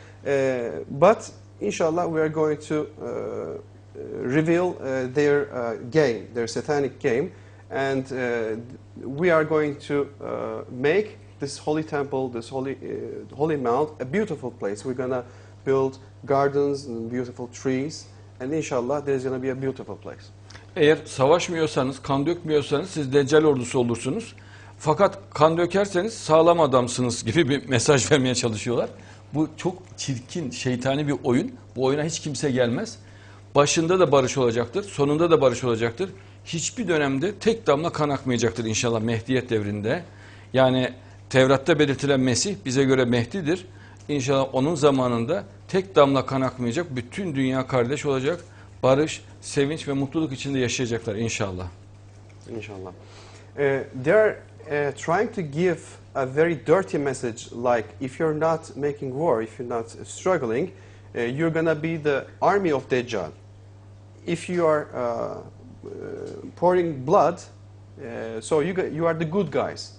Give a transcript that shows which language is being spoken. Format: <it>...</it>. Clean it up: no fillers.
<en>But inshallah, we are going to reveal their game, their satanic game, and we are going to make this Holy Temple, this Holy Mount, a beautiful place. We're going to build gardens and beautiful trees, and inshallah, there's going to be a beautiful place.</en> <tr>Eğer savaşmıyorsanız, kan dökmüyorsanız siz Deccal ordusu olursunuz. Fakat kan dökerseniz sağlam adamsınız gibi bir mesaj vermeye çalışıyorlar. Bu çok çirkin, şeytani bir oyun. Bu oyuna hiç kimse gelmez. Başında da barış olacaktır, sonunda da barış olacaktır. Hiçbir dönemde tek damla kan akmayacaktır inşallah Mehdiyet devrinde. Yani Tevrat'ta belirtilen Mesih bize göre Mehdi'dir. İnşallah onun zamanında tek damla kan akmayacak, bütün dünya kardeş olacak. Barış, sevinç ve mutluluk içinde yaşayacaklar inşallah. İnşallah.</tr> <en>They are trying to give a very dirty message, like if you're not making war, if you're not struggling, you're gonna be the army of Dajjal. If you are pouring blood, so you are the good guys.</en>